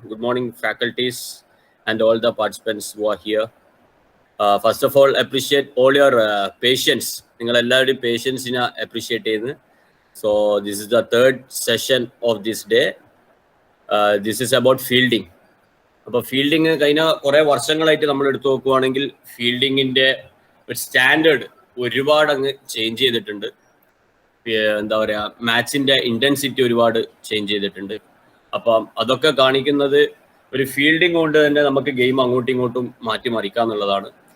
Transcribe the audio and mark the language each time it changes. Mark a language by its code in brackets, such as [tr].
[en] Good morning, faculties and all the participants who are here. First of all, appreciate all your patience. [ml] നിങ്ങൾ എല്ലാവരുടെയും പേഷ്യൻസിനെ appreciate ചെയ്യുന്നു. [en] So, this is the third session of this day. This is about fielding. [ml] അപ്പോൾ fielding കഴിഞ്ഞ കുറേ വർഷങ്ങളായിട്ട് നമ്മൾ എടുത്തു നോക്കുവാണെങ്കിൽ ഫീൽഡിങ്ങിൻ്റെ ഒരു സ്റ്റാൻഡേർഡ് ഒരുപാട് അങ്ങ് ചേഞ്ച് ചെയ്തിട്ടുണ്ട്. എന്താ പറയുക, മാച്ചിൻ്റെ ഇൻറ്റൻസിറ്റി ഒരുപാട് ചേഞ്ച് ചെയ്തിട്ടുണ്ട്. അപ്പം അതൊക്കെ കാണിക്കുന്നത് ഒരു ഫീൽഡിങ് കൊണ്ട് തന്നെ നമുക്ക് ഗെയിം അങ്ങോട്ടും ഇങ്ങോട്ടും മാറ്റിമറിക്കുക എന്നുള്ളതാണ്.